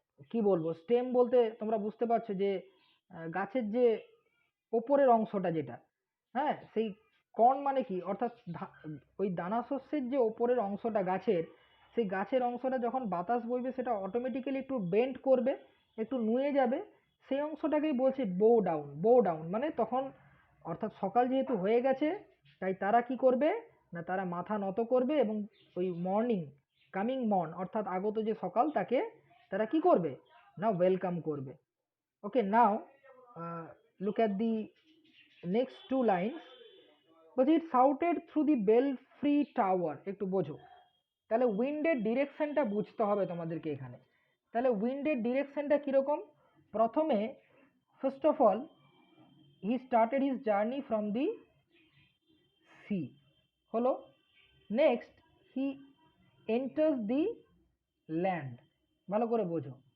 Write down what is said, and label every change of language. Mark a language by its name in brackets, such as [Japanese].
[Bangla] কি বলবো, স্টেম বলতে তোমরা বুঝতে পারছো যে গাছের যে ওপরের অংশটা যেটা, হ্যাঁ, সেই কর্ন মানে কি, অর্থাৎ ওই দানা শস্যের যে ওপরের অংশটা গাছের, সেই গাছের অংশটা যখন বাতাস বইবে সেটা অটোমেটিক্যালি একটু বেন্ড করবে, একটু নুয়ে যাবে, সেই অংশটাকেই বলছে বো ডাউন। বো ডাউন মানে তখন, অর্থাৎ সকাল যেহেতু হয়ে গেছে, তাই তারা কি করবে না, তারা মাথা নত করবে, এবং ওই মর্নিং, [English] coming morn [Bangla] অর্থাৎ আগত যে সকাল, তাকে তারা কি করবে না, ওয়েলকাম করবে। [English] okay, now look at the next two lines, but it shouted through the belfry tower, [Bangla] একটু বোঝো। তাহলে উইন্ডের ডিরেকশনটা বুঝতে হবে তোমাদেরকে এখানে। তাহলে উইন্ডের ডিরেকশনটা কিরকম, প্রথমে [English] first of all he started his journey from the sea, [Bangla] হলো, [English] next he enters the land, [Bangla] ভালো করে বোঝো।